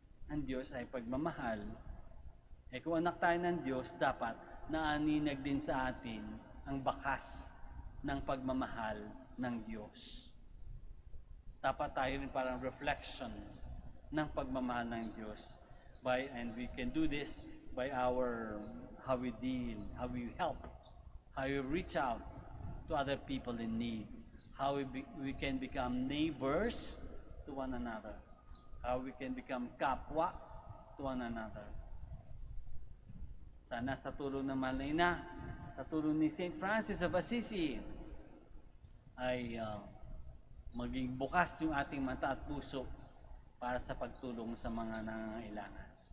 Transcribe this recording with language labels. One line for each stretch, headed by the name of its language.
Filipino: Ang Diyos ay pagmamahal. Kung anak tayo ng Diyos, dapat naaninag din sa atin ang bakas ng pagmamahal ng Diyos. Dapat tayo rin parang reflection ng pagmamahal ng Diyos.
English: And we can do this by how we deal, how we help, how we reach out to other people in need, how we can become neighbors to one another, how we can become kapwa to one another.
Filipino: Sana sa tulong ng mahal na ina, sa tulong ni St. Francis of Assisi, ay maging bukas yung ating mata at puso para sa pagtulong sa mga nangangailangan.